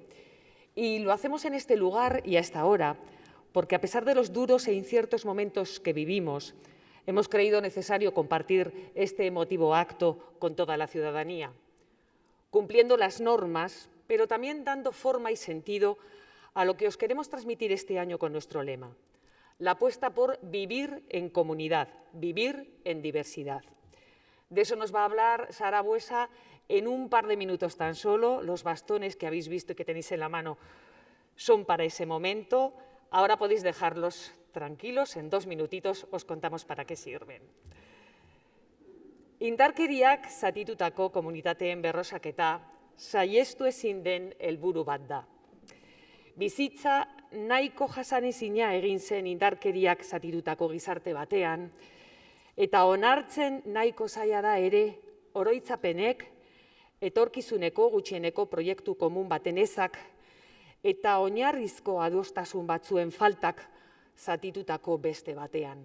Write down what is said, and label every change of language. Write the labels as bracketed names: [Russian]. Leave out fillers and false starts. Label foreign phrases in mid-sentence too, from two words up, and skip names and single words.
[Spanish] Y lo hacemos en este lugar y a esta hora porque a pesar de los duros e inciertos momentos que vivimos, hemos creído necesario compartir este emotivo acto con toda la ciudadanía, cumpliendo las normas, pero también dando forma y sentido a lo que os queremos transmitir este año con nuestro lema: la apuesta por vivir en comunidad, vivir en diversidad. De eso nos va a hablar Sara Buesa en un par de minutos tan solo. Los bastones que habéis visto y que tenéis en la mano son para ese momento. Ahora podéis dejarlos tranquilos, en 2 minutitos os contamos para qué sirven. [Basque] Indarkeriak zatitutako komunitateen berrosaketa saihestu ezin den helburu bat da. Bizitza nahiko jasanezina egin zen indarkeriak zatitutako gizarte batean, eta onartzen nahiko zaila da ere oroitzapenek, etorkizuneko gutxieneko proiektu komun baten ezak eta oinarrizko adostasun batzuen faltak zatitutako beste batean.